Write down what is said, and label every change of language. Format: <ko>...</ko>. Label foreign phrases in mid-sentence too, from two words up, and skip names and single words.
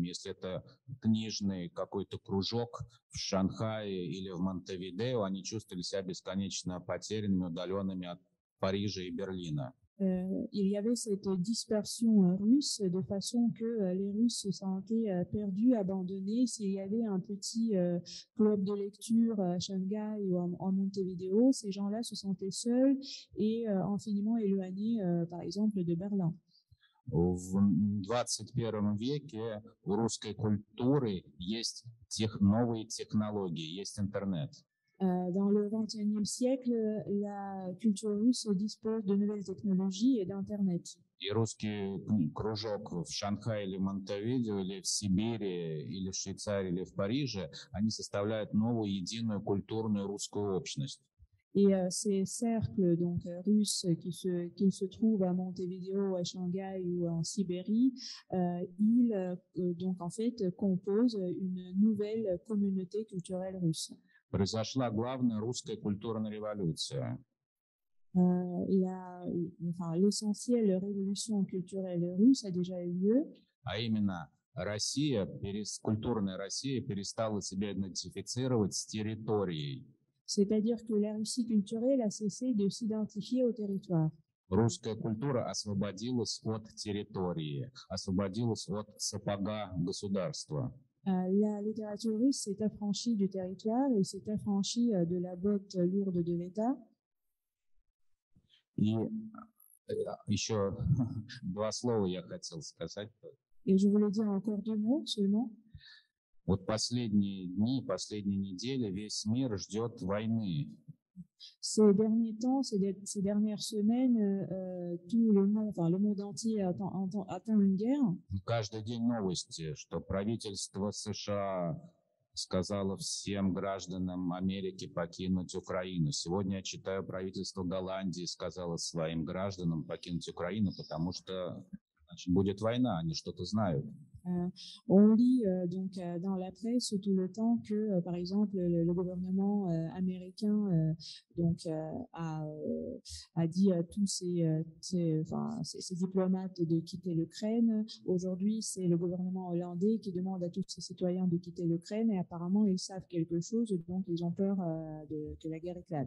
<ru>Если это книжный какой-то кружок в Шанхае или в Монтевидео, они чувствовали себя бесконечно потерянными, удаленными от Парижа и Берлина.</ru> <fr>Il y avait cette dispersion russe de façon que les Russes se sentaient perdus, abandonnés. S'il y avait un petit club de lecture à Shanghai ou en Montevideo, ces gens-là se sentaient seuls et infiniment éloignés, par exemple, de Berlin.</fr> <ru>В 21 веке у русской культуры есть новые технологии, есть интернет.</ru> <fr>Dans le XXIe siècle, la culture russe dispose de nouvelles technologies et d'Internet.</fr> <ru>И русский кружок в Шанхае или Монтевидео, или в Сибири, или в Швейцарии, или в Париже, они составляют новую единую культурную русскую общность.</ru> <fr>Et ces cercles donc russes qui se trouvent à Montevideo, à Shanghai ou en Sibérie, ils donc en fait composent une nouvelle communauté culturelle russe.</fr> <ru>Произошла главная русская культурная революция.</ru> <fr>L'essentielle révolution culturelle russe a déjà eu lieu.</fr> <ru>А именно Россия, культурная Россия перестала себя идентифицировать с территорией.</ru> <fr>C'est-à-dire que la Russie culturelle a cessé de s'identifier au territoire.</fr> <ru>Русская культура освободилась от территории, освободилась от сапога государства.</ru> <fr>La littérature russe s'est affranchie du territoire et s'est affranchie de la botte lourde de l'État.</fr> <ru>И еще два слова я хотел сказать.</ru> <fr>Et je voulais dire encore 2 mots seulement.</fr> <ru>Вот последние дни, последние недели весь мир ждет войны.</ru> <fr>Ces derniers temps, ces dernières semaines, tout le monde entier attend une guerre.</fr> <ru>Каждый день новости, что правительство США сказало всем гражданам Америки покинуть Украину. Сегодня я читаю, правительство Голландии сказало своим гражданам покинуть Украину, потому что значит, будет война, они что-то знают.</ru> <fr>On lit donc dans la presse tout le temps que, par exemple, le gouvernement américain a dit à tous ses diplomates de quitter l'Ukraine. Aujourd'hui, c'est le gouvernement hollandais qui demande à tous ses citoyens de quitter l'Ukraine et apparemment ils savent quelque chose, donc ils ont peur que la guerre éclate.</fr>